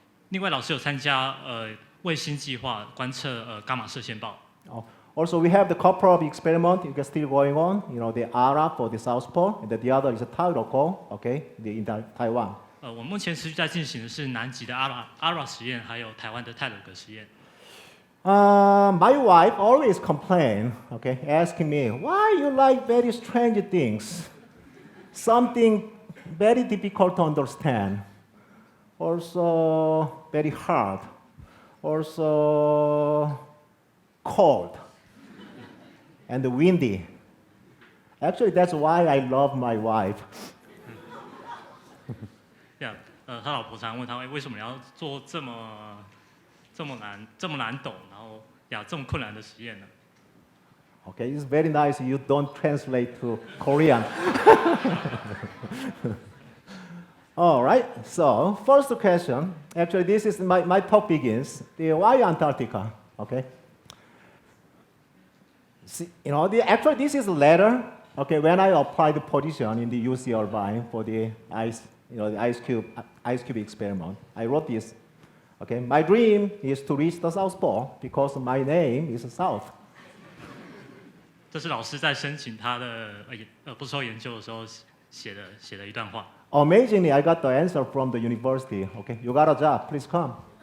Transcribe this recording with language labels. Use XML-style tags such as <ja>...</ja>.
<zh>另外老师有参加卫星计划观测伽马射线暴。</zh> <en>Also, we have the couple of experiment still going on. The ARA for the South Pole, and the other is the Tairoko, okay, in Taiwan.</en> <zh>我们目前持续在进行的是南极的ARA 实验，还有台湾的泰鲁格实验。</zh> <en>My wife always complain, okay, asking me, why you like very strange things? Something very difficult to understand. Also very hard. Also cold. And windy. Actually, that's why I love my wife.</en> <zh>他老婆常问他，为什么要做这么难懂，然后这么困难的实验呢？</zh> <en>Okay, it's very nice you don't translate to Korean. All right, so first question. Actually, this is my talk begins. Why Antarctica? Okay. See, actually, this is a letter. Okay, when I applied the position in the UC Irvine for the ice cube experiment, I wrote this. Okay, my dream is to reach the South Pole because my name is South.</en> <zh>这是老师在申请他的博士后研究的时候写的一段话。</zh> <en>Amazingly, I got the answer from the university. Okay, you got a job, please come.</en>